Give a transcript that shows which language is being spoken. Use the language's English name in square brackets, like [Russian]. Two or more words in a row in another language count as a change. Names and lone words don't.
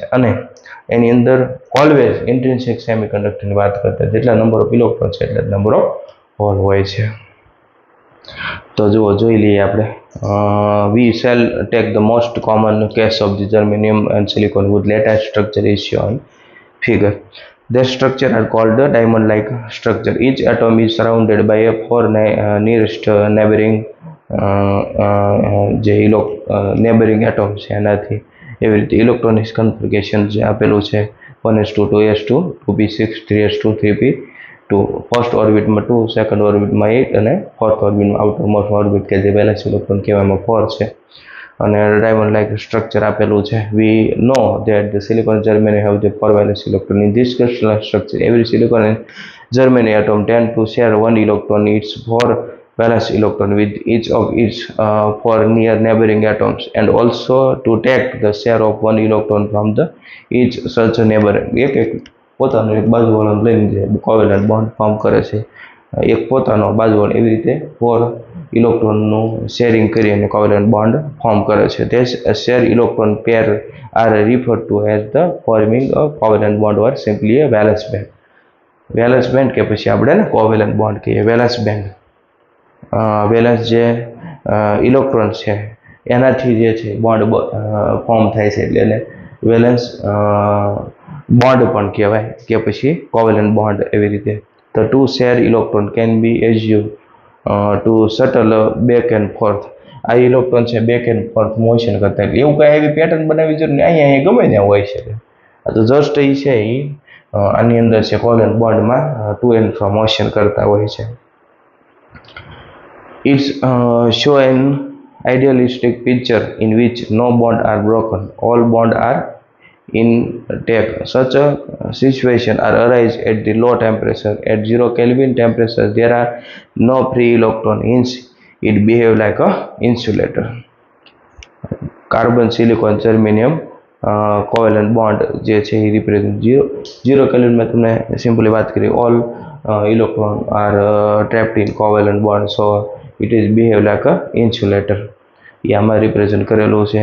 [Gujarati] અને એની અંદર ઓલવેઝ ઇન્ટ્રિન્સિક સેમિકન્ડક્ટરની વાત કરતા જેટલા [English] number of electron [Gujarati] છે એટલા [English] number of hole [Gujarati] હોય છે. તો જુઓ જોઈ લઈએ આપણે [English] we shall take the most common case of the germanium and silicon with latest structure is shown figure. Their structure are called a diamond-like structure. Each atom is surrounded by a four nearest neighboring [Gujarati] જે neighboring atom છે એનાથી એવી રીતે [English] electronic configuration [Gujarati] જે આપેલું છે 1s2 2s2 2p6 3s2 3p2 ફર્સ્ટ ઓર્બિટમાં 2 સેકન્ડ ઓર્બિટમાં 8 અને ફોર્થ ઓર્બિટમાં આઉટરમોસ્ટ ઓર્બિટ કે જે વેલેન્સ ઇલેક્ટ્રોન કહેવામાં 4 છે અને [English] diamond like structure [Gujarati] આપેલું છે. [English] we know that the silicon germany have the 4 valence electron in this crystalline structure. Every silicon and germany atom tend to share one electron its 4 valence electron with each of its 4 near neighboring atoms and also to take the share of one electron from the each such neighbor. [Gujarati] એક પોતાનો એક બાજુવાળાને લઈને [English] covalent bond [Gujarati] ફોર્મ કરે છે, એક પોતાનો બાજુવાળો એવી રીતે 4 ઇલેક્ટ્રોનનું શેરિંગ કરી અને [English] covalent bond [Gujarati] ફોર્મ કરે છે. [English] This share electron pair are referred to as the forming a covalent bond or simply a valence band. valence band [Gujarati] કે પછી આપણે [English] covalent bond [Gujarati] કહીએ. [English] valence band [Gujarati] વેલેન્સ જે ઇલેક્ટ્રોન છે એનાથી જે છે બોન્ડ ફોર્મ થાય છે એટલે એને [English] valence bond [Gujarati] પણ કહેવાય કે પછી [English] covalent bond [Gujarati] એવી રીતે. [English] The two share electron can be assumed to shuttle back and forth. [Gujarati] આ ઇલેક્ટ્રોન છે [English] back and forth [Gujarati] મોશન કરતા એટલે એવું કાંઈ એવી પેટર્ન બનાવવી જરૂર નહીં, અહીંયા ગમે ત્યાં હોય છે. આ તો જસ્ટ એ છે એ આની અંદર છે કોવેલેન્ટ બોન્ડમાં [English] to and fro [Gujarati] મોશન કરતા હોય છે. [English] It's show an idealistic picture in which no bond are broken, all bond are intact. Such a situation arise at the low temperature. At 0 Kelvin temperature, there are no free electron, hence it behave like a insulator. [Gujarati] કાર્બન સિલિકોન જર્મેનિયમ [English] covalent bond [Gujarati] જે છે એ રિપ્રેઝન્ટ 0 કેલ્વિનમાં તમને સિમ્પલી વાત કરી [English] all electron are trapped in covalent bond so it is behave like a insulator. [Gujarati] એ આમાં રિપ્રેઝન્ટ કરેલું છે.